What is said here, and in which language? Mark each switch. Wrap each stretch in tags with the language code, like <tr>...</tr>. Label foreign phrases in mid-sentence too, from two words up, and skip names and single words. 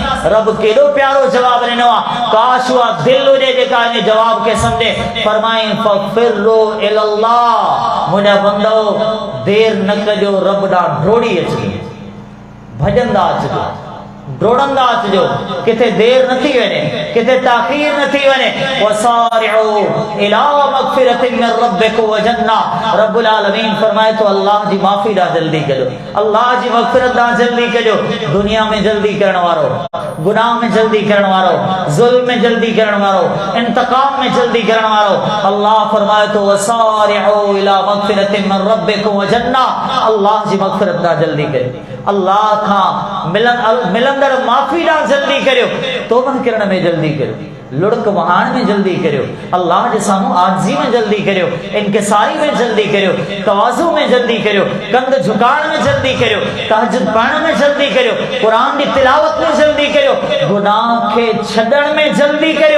<sd>रब केॾो प्यारो जवाबु ॾिनो आहे, काश उहा दिलि हुजे जेका इन जवाब खे सम्झे। फरमाई</sd> <ar>ففروا إلى الله,</ar> <sd>मुंहिंजा बंदो देर न कजो, रब ॾांहुं डोड़ी अचिजो, भॼंदा अचिजो, डोड़ंदा अचिजो, किथे देर न थी वञे, किथे ताख़ीर न थी वञे।</sd> <ar>وسارعوا إلى مغفرة من ربكم و جنة, رب العالمين</ar> <sd>फरमाए तो अल्लाह जी माफ़ी ॾांहुं जल्दी कजो, अल्लाह जी मग़फ़िरत ॾांहुं जल्दी कजो। दुनिया में जल्दी करण वारो, गुनाह में जल्दी करण वारो, ज़ुल्म में जल्दी करण वारो, इंतकाम में जल्दी करण वारो, अल्लाह फरमाए तो</sd> <ar>وسارعوا إلى مغفرة من ربكم و جنة,</ar> <sd>अल्लाह जी मग़फ़िरत ॾांहुं जल्दी कजो, अल्लाह खां मिलंदड़ माफ़ी ॾांहुं जल्दी करियो, तौबा करण में जल्दी करियो, लुढ़क वहाण में जल्दी करियो, अल्लाह जे साम्हूं आजिज़ी में जल्दी करियो, इनकिसारी में जल्दी करियो, तवाज़ु में जल्दी करियो, कंध झुकाइण में जल्दी करियो, तहज्जुद पढ़ण में जल्दी करियो, क़ुरान जी तिलावत में जल्दी करियो, गुनाह खे छॾण में जल्दी करियो।</sd>